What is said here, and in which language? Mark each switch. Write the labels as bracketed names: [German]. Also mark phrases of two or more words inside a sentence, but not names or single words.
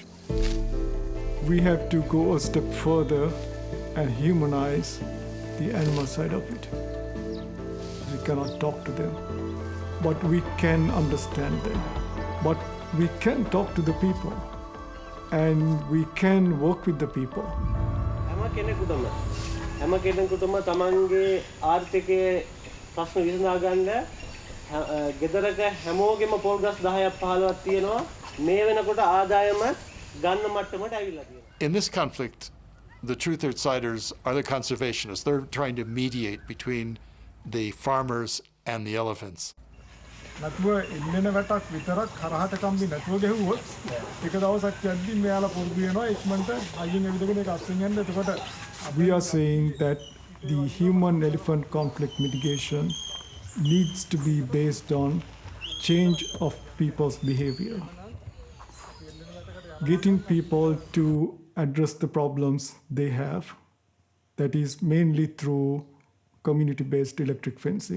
[English] We have to go a step further and humanize the animal side of it. We cannot talk to them, but we can understand them. But we can talk to the people, and we can work with the people. [Sinhala] හැම කෙනෙකුටම තමන්ගේ ආර්ථිකයේ ප්‍රශ්න විසඳා ගන්න ගෙදරක හැමෝගෙම පොල් ගස් 10ක් 15ක් තියෙනවා මේ වෙනකොට ආදායම ගන්න මට්ටමට ඇවිල්ලා තියෙනවා. [English] In this conflict, the truth-siders are the conservationists. They're trying to mediate between the farmers and the elephants. [Sinhala] නැතුව එල්ලෙන වැටක් විතරක් කරහට කම්බි නැතුව ගෙහුවොත් එක දවසක් යද්දි මෙයාලා පොඩි වෙනවා ඉක්මනට අයින් එවිදගෙන ඒක අස්සෙන් යන්න එතකොට [English] we are saying that the human elephant conflict mitigation needs to be based on change of people's behavior, getting people to address the problems they have, that is mainly through community-based electric fencing.